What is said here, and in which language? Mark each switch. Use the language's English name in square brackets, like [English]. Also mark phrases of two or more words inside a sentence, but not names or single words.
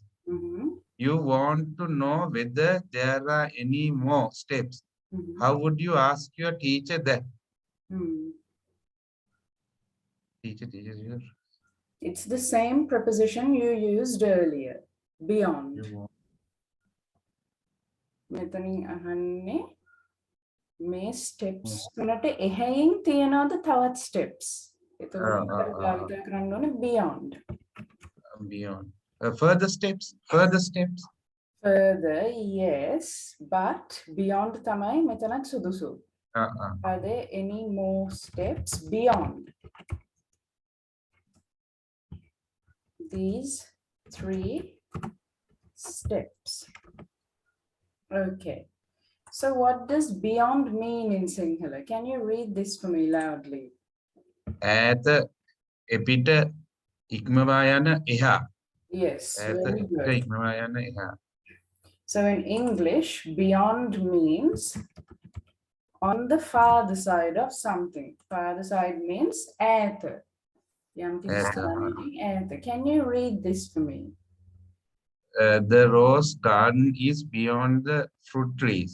[English] You want to know whether there are any more steps. How would you ask your teacher that? Teacher teaches you. It's the same preposition you used earlier. Beyond. [Sinhala] මෙතනින් අහන්නේ මේ steps තුනට එහයින් තියනවාද තවත් steps? එතකොට භාවිත කරන්න ඕනේ beyond. [English] Beyond. Further steps. Further steps. Further, yes, but beyond [Sinhala] තමයි මෙතනත් සුදුසු. [English] Are there any more steps beyond these 3 steps? Okay. So what does beyond mean in Sinhala? Can you read this for me loudly? [Sinhala] ඈත එපිට ඉක්මවා යන එහා. [English] Yes, very good. [Sinhala] ඉක්මවා යන එහා. [English] So in English, beyond means on the farther side of something. Farther side means ඈත. Can you read this for me? The rose garden is beyond the fruit trees.